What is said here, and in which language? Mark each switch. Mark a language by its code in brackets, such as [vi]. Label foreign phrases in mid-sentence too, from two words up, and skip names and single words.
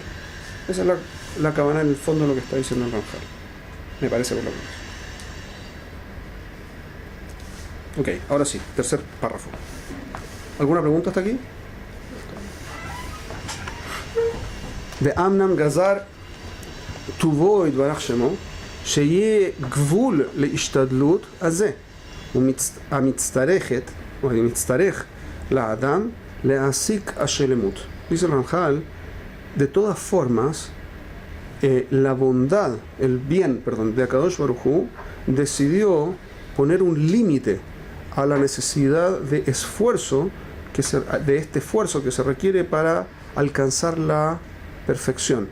[es] Esa es la cabana en el fondo de lo que está diciendo el Ramjal, me parece, por lo menos. Ok, ahora sí, tercer párrafo. ¿Alguna pregunta hasta aquí? [he] אך אמנם גזר טובו יתברך שמו שיהיה גבול להשתדלות הזה המצטרכת או המצטרך לאדם להשיג השלמות. [es] Dice el Ramjal, de todas formas, la bondad, el bien, perdón, de [he] הקדוש ברוך הוא [es] decidió poner un límite a la necesidad de esfuerzo, de este esfuerzo que se requiere para alcanzar la perfección.